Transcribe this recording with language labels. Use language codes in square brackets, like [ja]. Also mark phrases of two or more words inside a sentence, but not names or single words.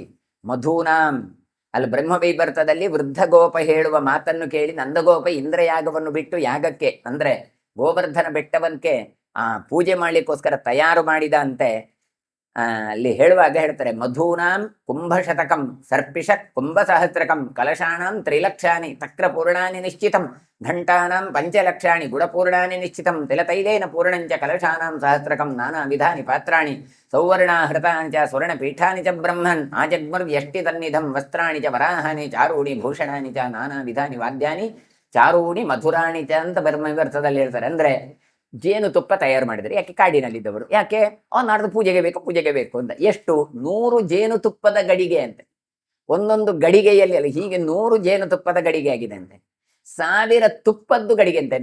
[kn] ಮಧೂನಾಂ ಅಲ್ಲಿ ಬ್ರಹ್ಮವೈವರ್ತದಲ್ಲಿ ವೃದ್ಧ ಗೋಪ ಹೇಳುವ ಮಾತನ್ನು ಕೇಳಿ ನಂದಗೋಪ ಇಂದ್ರಯಾಗವನ್ನು ಬಿಟ್ಟು ಯಾಗಕ್ಕೆ ಅಂದ್ರೆ ಗೋವರ್ಧನ ಬೆಟ್ಟವನ್ಕೆ ಪೂಜೆ ಮಾಡ್ಲಿಕ್ಕೋಸ್ಕರ ತಯಾರು ಮಾಡಿದ ಅಂತೆ. ಅಲ್ಲಿ ಹೇಳುವಾಗ ಹೇಳ್ತಾರೆ, [sa] ಮಧೂನಾಂ ಕುಂಭಶತಕಂ ಸರ್ಪಿಷ ಕುಂಭಸಹಸ್ರಕಂ ಕಲಶಾನಾಂ ತ್ರಿಲಕ್ಷಾನಿ ತಕ್ರಪೂರ್ಣಾನಿ ನಿಶ್ಚಿತಂ ಘಂಟಾನಾಂ ಪಂಚಲಕ್ಷಾಣಿ ಗುಡಪೂರ್ಣಾನಿ ನಿಶ್ಚಿತಂ ತಿಲತೈಲೇನ ಪೂರ್ಣಂಚ ಕಲಶಾನಾಂ ಸಹಸ್ರಕಂ ನಾನಾ ವಿಧಾನಿ ಪಾತ್ರಾಣಿ ಸೌವರ್ಣಾಹೃತಾನಿ ಚ ಸ್ವರ್ಣಪೀಠಾನಿ ಚ ಬ್ರಹ್ಮನ್ ಆಜಗ್ಮರ್ವ್ಯಷ್ಟಿ ತನ್ನಿಧಂ ವಸ್ತ್ರಾಣಿ ಚ ವರಾಹಾನಿ ಚಾರೂಣಿ ಭೂಷಣಾನಿ ಚ ನಾನಾ ವಿಧಾನಿ ವಾದ್ಯಾನಿ ಚಾರೂಣಿ ಮಧುರಾಣಿ ಚ [kn] ಅಂತ ಬ್ರಹ್ಮವರ್ತದಲ್ಲಿ ಹೇಳ್ತಾರೆ. ಅಂದ್ರೆ ಜೇನುತುಪ್ಪ ತಯಾರು ಮಾಡಿದರೆ, ಯಾಕೆ ಕಾಡಿನಲ್ಲಿದ್ದವರು, ಯಾಕೆ ನಾಡ್ದು ಪೂಜೆಗೆ ಬೇಕು ಅಂತ. ಎಷ್ಟು? 100 ಜೇನುತುಪ್ಪದ ಗಡಿಗೆ ಅಂತೆ. ಒಂದೊಂದು ಗಡಿಗೆಯಲ್ಲಿ ಅಲ್ಲ, ಹೀಗೆ 100 ಜೇನುತುಪ್ಪದ ಗಡಿಗೆ ಆಗಿದೆ ಅಂತೆ. 1000 ತುಪ್ಪದ್ದು ಗಡಿಗೆ ಅಂತೆ.